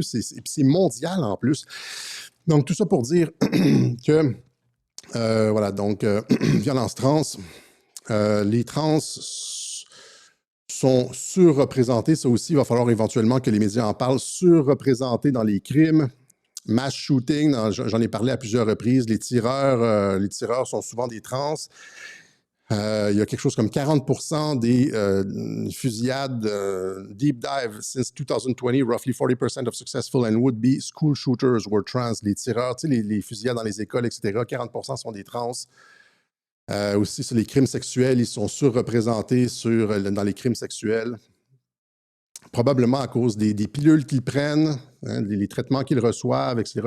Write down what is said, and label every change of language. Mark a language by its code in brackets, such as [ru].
[fr] C'est mondial en plus. Donc, tout ça pour dire que, voilà, donc, violence trans, les trans sont surreprésentés. Ça aussi, il va falloir éventuellement que les médias en parlent. Surreprésentés dans les crimes, mass shooting, j'en ai parlé à plusieurs reprises. Les tireurs sont souvent des trans. Il y a quelque chose comme 40% des fusillades [en] deep dive since 2020, roughly 40% of successful and would-be school shooters were trans. [fr] Les tireurs, tu sais, les fusillades dans les écoles, etc., 40% sont des trans. Aussi, sur les crimes sexuels, ils sont surreprésentés dans les crimes sexuels. Probablement à cause des pilules qu'ils prennent, hein, les traitements qu'ils reçoivent, etc.